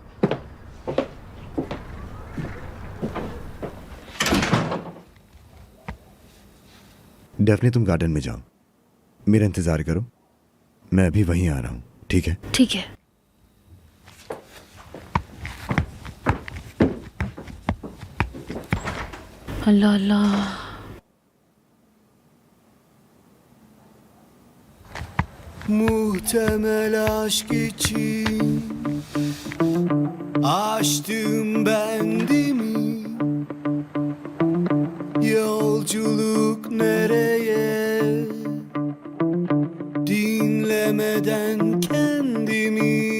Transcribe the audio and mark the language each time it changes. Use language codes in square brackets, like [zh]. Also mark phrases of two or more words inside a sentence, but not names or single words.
[hi] डेफने तुम गार्डन में जाओ, मेरा इंतजार करो, मैं अभी वहीं आ रहा हूँ। ठीक है? ठीक है। अल्लाह अल्लाह। [tr] Muhtemel aşk için açtım bendimi. Yolculuk nereye, dinlemeden kendimi.